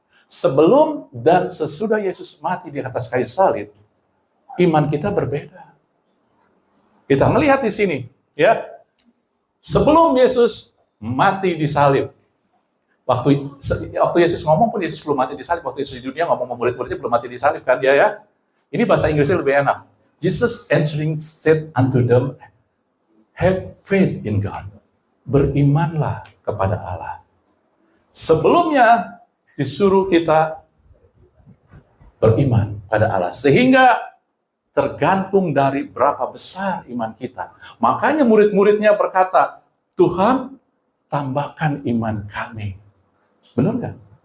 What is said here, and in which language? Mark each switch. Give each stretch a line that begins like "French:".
Indonesian: Sebelum dan sesudah Yesus mati di atas kayu salib, iman kita berbeda. Kita melihat di sini, ya. Sebelum Yesus mati di salib, waktu Yesus ngomong pun Yesus belum mati di salib. Waktu Yesus di dunia ngomong sama murid-muridnya belum mati di salib kan dia ya. Ini bahasa Inggrisnya lebih enak.
English: Jesus answering said unto them, have faith in God.
Indonesian: Berimanlah kepada Allah. Sebelumnya disuruh kita beriman pada Allah. Sehingga tergantung dari berapa besar iman kita. Makanya murid-muridnya berkata, Tuhan tambahkan iman kami. Benar nggak?